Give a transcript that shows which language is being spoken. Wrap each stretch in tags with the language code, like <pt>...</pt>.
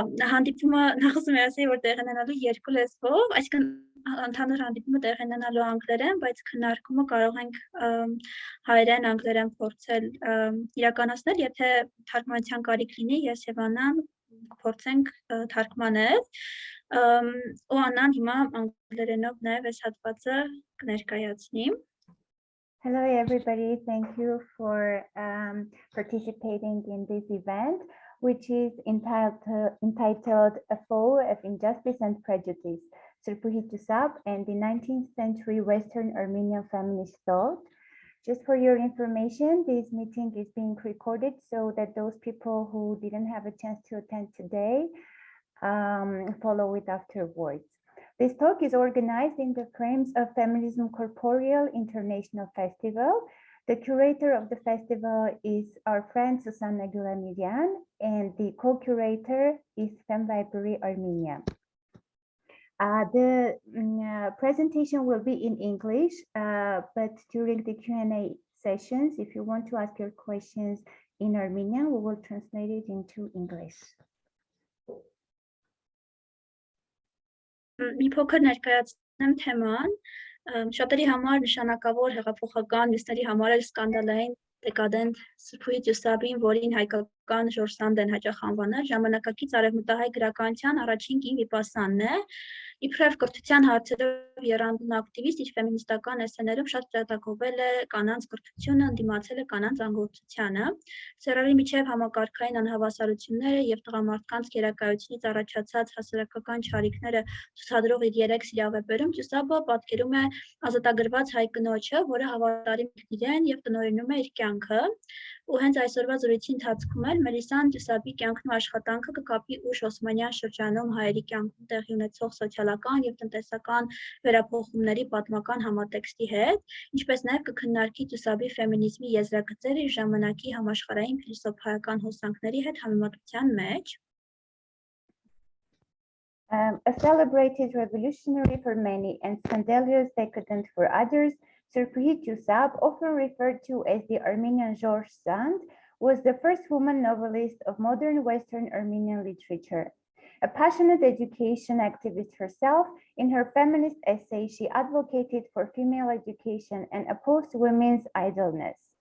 <hy>Հանդիպումը նախ ուզում եմ ասել, որ տեղի ունենալու երկու լեզվով, այսինքն ընդհանուր հանդիպումը տեղի ունենալու անգլերեն, բայց քննարկումը կարող ենք հայերեն, անգլերեն փորձել իրականացնել, եթե թարգմանության կարիք լինի, ես եւ Աննան փորձենք թարգմանել, ու Աննան հիմա անգլերենով նաեւ այս հատվածը կներկայացնի։</hy> <en>Hello everybody, thank you for participating in this event, which is entitled A Foe of Injustice and Prejudice, Srpuhi Dussap and the 19th-century Western Armenian Feminist Thought. Just for your information, this meeting is being recorded so that those people who didn't have a chance to attend today follow it afterwards. This talk is organized in the frames of Feminism Corporeal International Festival. The curator of the festival is our friend Susanna Gyulamiryan, and the co-curator is FemLibrary Armenia. The presentation will be in English, but during the Q&A sessions, if you want to ask your questions in Armenian, we will translate it into English.</en> <hy>Մի փոքր ներկայացնեմ թեման, շատերի համար նշանակավոր հեղափոխական, մյուսների համար էլ սկանդալային decadent Սրփուհի Դուսապին, որին հայկական George Sand են հաճախ անվանել, ժամանակակից արևմտահայ գրականության առաջին կին վիպասանն է, իբրև կրթության հարցերով եռանդուն ակտիվիստ, իր ֆեմինիստական էսսեներում շատ ջատագովել է կանանց կրթությունը, ընդդիմացել է կանանց անգործությանը, սեռերի միջև համակարգային անհավասարությունները եւ տղամարդկանց գերակայությունից առաջացած հասարակական չարիքները ցուցադրող իր 3 սիրավեպերում Դուսապը պատկերում է ազատագրված հայ կնոջը, որը հավատարիմ է իրեն եւ տնօրինում է իր կյանքը, ու հենց այսօրվա զրույցի ընթացքում էլ Մելիսան Դուսապի կյանքն ու աշխատանքը կկապի ուշ օսմանյան շրջանում հայերի կյանքում տեղի ունեցող սոցիալական եւ տնտեսական վերափոխումների պատմական համատեքստի հետ, ինչպես նաեւ կքննարկի Դուսապի ֆեմինիզմի եզրագծերը իր ժամանակի համաշխարհային փիլիսոփայական հոսանքների հետ համեմատության մեջ։</hy> <en>A celebrated revolutionary for many and scandalous decadent for others, Srpuhi Dussap, often referred to as the Armenian George Sand, was the first woman novelist of modern Western Armenian literature. A passionate education activist herself, in her feminist essay, she advocated for female education and opposed women's idleness.</en>